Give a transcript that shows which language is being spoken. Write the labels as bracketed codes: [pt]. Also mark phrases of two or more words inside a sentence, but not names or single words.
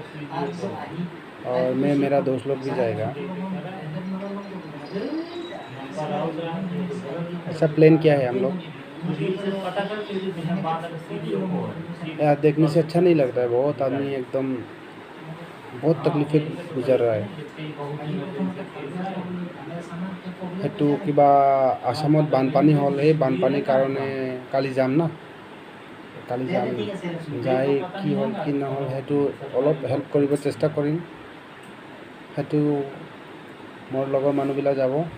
[hi] और मैं मेरा दोस्त लोग भी जाएगा। ऐसा प्लान किया है हम लोग। यार देखने से अच्छा नहीं लगता है, बहुत आदमी एकदम बहुत तकलीफें गुजर रहा है। [as] সেইটো কিবা আসামত বানপানী হ'ল, এই বানপানীৰ কাৰণে কালি যাম না, কালি যাম যাই কি হ'ল কি নহ'ল সেইটো অলপ হেল্প কৰিব চেষ্টা কৰিম। সেইটো মোৰ লগৰ মানুহবিলাক যাব।